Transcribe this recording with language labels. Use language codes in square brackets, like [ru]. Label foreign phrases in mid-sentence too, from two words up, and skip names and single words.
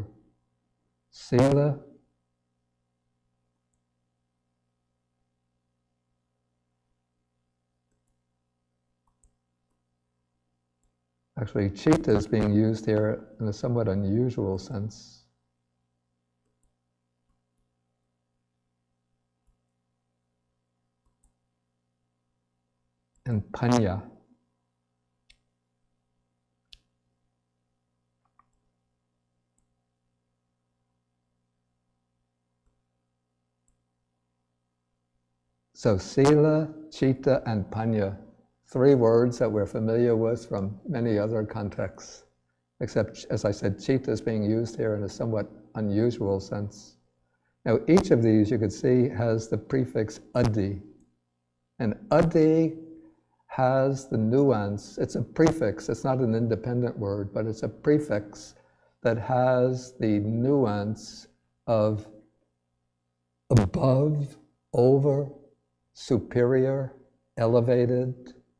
[en] Sila, actually citta is being used here in a somewhat unusual sense. And panya. So sila, citta, and panya, three words that we're familiar with from many other contexts, except, as I said, citta is being used here in a somewhat unusual sense. Now, each of these, you could see, has the prefix addi. And addi has the nuance, it's a prefix, it's not an independent word, but it's a prefix that has the nuance of above, over, superior, elevated.